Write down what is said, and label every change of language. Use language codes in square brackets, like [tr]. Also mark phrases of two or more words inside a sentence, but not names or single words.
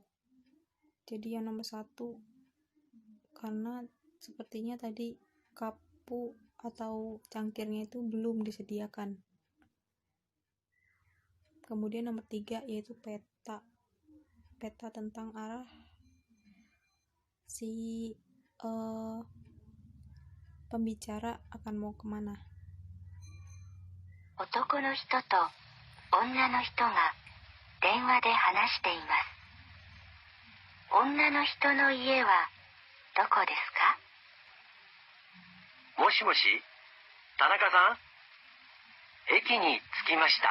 [id] Jadi yang nomor 1, karena sepertinya tadi kapu atau cangkirnya itu belum disediakan. Kemudian nomor 3 yaitu peta tentang arah si pembicara akan mau kemana. [ja] 男の人と女の人が電話で話しています。女の人の家はどこですか？もしもし、田中さん、駅に着きました。